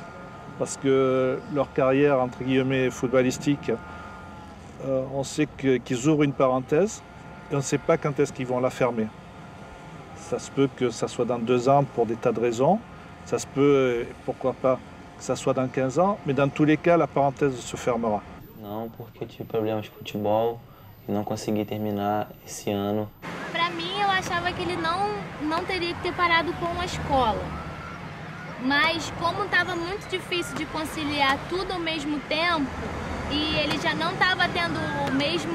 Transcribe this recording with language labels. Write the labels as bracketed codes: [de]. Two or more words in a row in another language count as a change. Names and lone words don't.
[fr] Parce que leur carrière, entre guillemets, footballistique, on sait qu'ils ouvrent une parenthèse et on ne sait pas quand est-ce qu'ils vont la fermer. Ça se peut que ça soit dans 2 ans pour des tas de raisons. Ça se peut, pourquoi pas, que ça soit dans 15 ans. Mais dans tous les cas, la parenthèse se fermera. [pt] Não, porque eu tive problemas de futebol e não consegui terminar esse ano. Para mim, eu achava que ele não teria que ter parado com a escola. Mas como estava muito difícil de conciliar tudo ao mesmo tempo e ele já não estava tendo o mesmo...